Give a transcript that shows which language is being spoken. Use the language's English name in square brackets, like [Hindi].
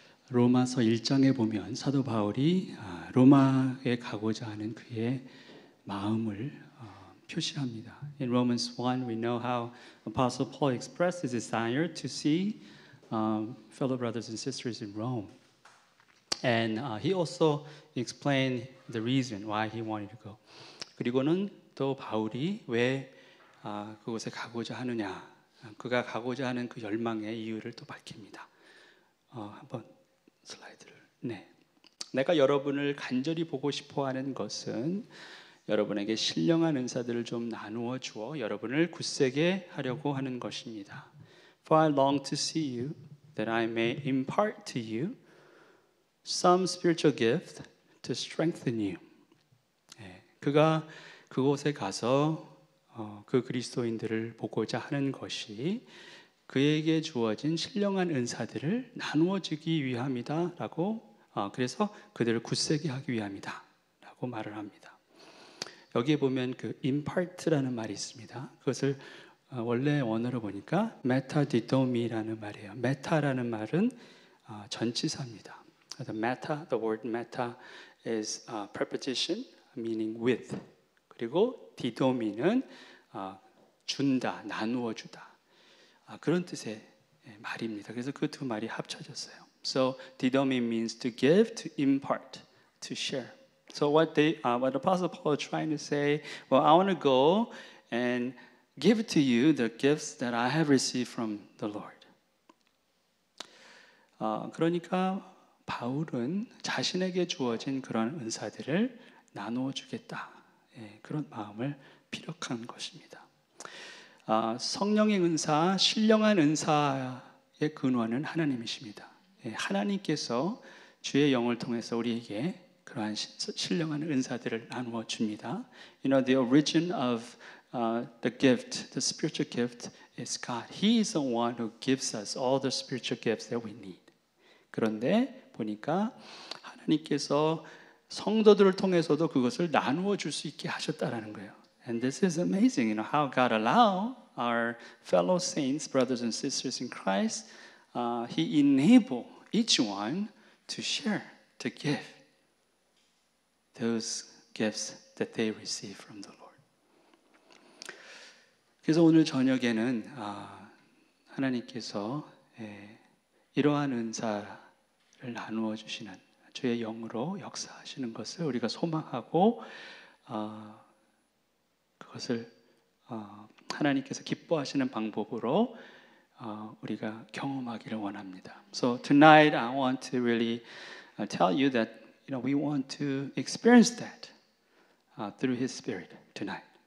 [Korean] 로마서 1장에 보면 사도 바울이 로마에 가고자 하는 그의 마음을 표시합니다. [English] In Romans 1, we know how Apostle Paul expressed his desire to see fellow brothers and sisters in Rome. And he also explained the reason why he wanted to go. [Korean] 그리고는 또 바울이 왜 그곳에 가고자 하느냐, 그가 가고자 하는 그 열망의 이유를 또 밝힙니다. 한번 슬라이드를. 네. 내가 여러분을 간절히 보고 싶어하는 것은 여러분에게 신령한 은사들을 좀 나누어 주어 여러분을 굳세게 하려고 하는 것입니다. For I long to see you, that I may impart to you some spiritual gift to strengthen you. 네. 그가 그곳에 가서 그 그리스도인들을 보고자 하는 것이 그에게 주어진 신령한 은사들을 나누어 주기 위함이다라고 그래서 그들을 굳세게 하기 위함이다라고 말을 합니다. 여기에 보면 그 impart라는 말이 있습니다. 그것을 원래 원어로 보니까 metadidomi라는 말이에요. meta라는 말은 전치사입니다. [English] the word meta is preposition meaning with. [Korean] 그리고 didomi는 준다, 나누어 주다. 그런 뜻의 말입니다. 그래서 그 두 말이 합쳐졌어요. [English] So didomi means to give, to impart, to share. So what Apostle Paul is trying to say, well, I want to go and give to you the gifts that I have received from the Lord. [Korean] 그러니까 바울은 자신에게 주어진 그런 은사들을 나누어 주겠다. 그런 마음을 피력한 것입니다. 성령의 은사, 신령한 은사의 근원은 하나님이십니다. 하나님께서 주의 영을 통해서 우리에게 그러한 신령한 은사들을 나누어 줍니다. [English] You know, the origin of the gift, the spiritual gift is God. He is the one who gives us all the spiritual gifts that we need. [Korean] 그런데 보니까 하나님께서 성도들을 통해서도 그것을 나누어 줄 수 있게 하셨다라는 거예요. [English] And this is amazing, you know, how God allow our fellow saints, brothers and sisters in Christ, He enable each one to share, to give those gifts that they receive from the Lord. [Korean] 그래서 오늘 저녁에는 하나님께서 이러한 은사를 나누어 주시는 주의 영으로 역사하시는 것을 우리가 소망하고 그것을 하나님께서 기뻐하시는 방법으로 우리가 경험하기를 원합니다. [English] So tonight I want to really tell you that we want to experience that through His Spirit tonight.